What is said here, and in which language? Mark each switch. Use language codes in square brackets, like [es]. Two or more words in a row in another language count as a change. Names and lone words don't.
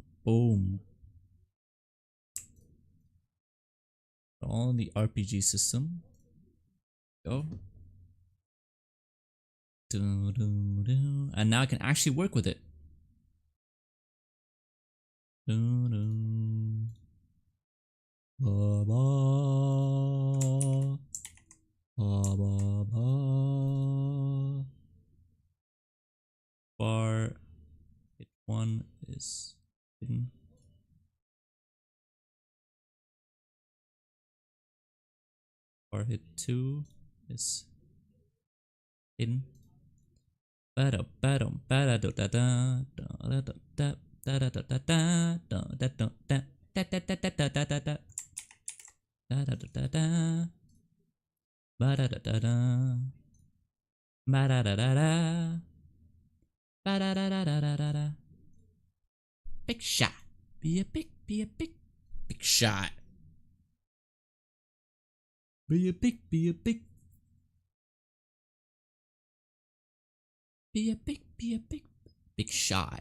[en] Boom. All in the RPG system. Go. Do, do, do. And now I can actually work with it. Do, do. Ba, ba. Ba, ba, ba. Bar hit 1 is hidden. Bar hit 2 is hidden. Ba-da ba-dum ba-da-do-da-da da-da-da-da da-da-da-da-da da-da-da-da da-da-da-da-da-da-da da-da-da-da-da ba-da-da-da-da ba-da-da-da-da ba-da-da-da-da-da-da. Big shot. Be a big shot. Be a big big shot.